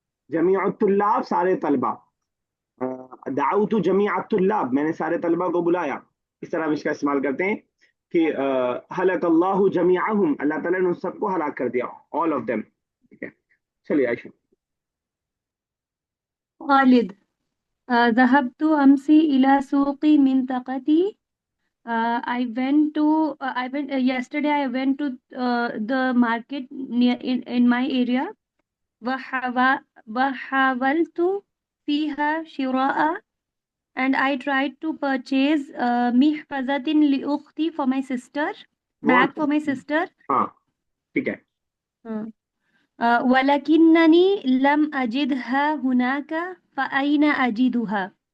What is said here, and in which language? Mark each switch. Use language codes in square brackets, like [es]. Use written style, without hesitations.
[hi] जमीअतुल्लाब सारे तलबा, दाऊतु जमीअतुल्लाब मैंने सारे तलबा को बुलाया। इस तरह हम इसका इस्तेमाल करते हैं कि हलक अल्लाहु जमीअहुम, अल्लाह ताला ने उन सबको हलाक कर दिया, [en] All of them. [hi] ठीक है, चलिए Ayesha. [ar] खालिद ذهبت أمسي إلى سوق منطقتي. [en] I went to I went yesterday I went to the market near in my area. [ar] وحاولت فيها شراء, [en] and I tried to purchase [ar] محفظة لأختي [en] for my sister, bag what? for my sister. [hi] हाँ, ठीक है। [ar] ولكنني لم أجدها هناك فأين أجدها.